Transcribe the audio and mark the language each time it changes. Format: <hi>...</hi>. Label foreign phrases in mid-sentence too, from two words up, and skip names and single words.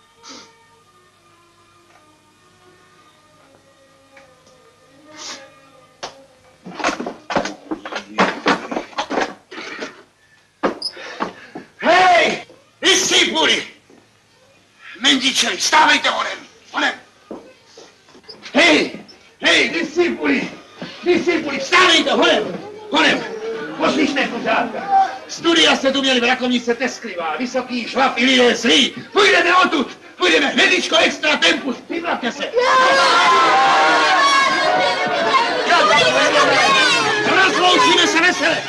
<cs>Hej! Discipuli! Mendičeli, stávejte honem! Honem! Hej! Hej, discipuli! Discipuli, stávejte honem! Honem! Poslyšte, kuřátka! Studia jste tu měli v Rakovnice Tesklivá, Vysoký, Švab i lidé zlí. Půjdeme odtud! Půjdeme hnedičko</cs> <la>extra tempus!</la> <cs>Připravte se! Rozloučíme se vesele!</cs>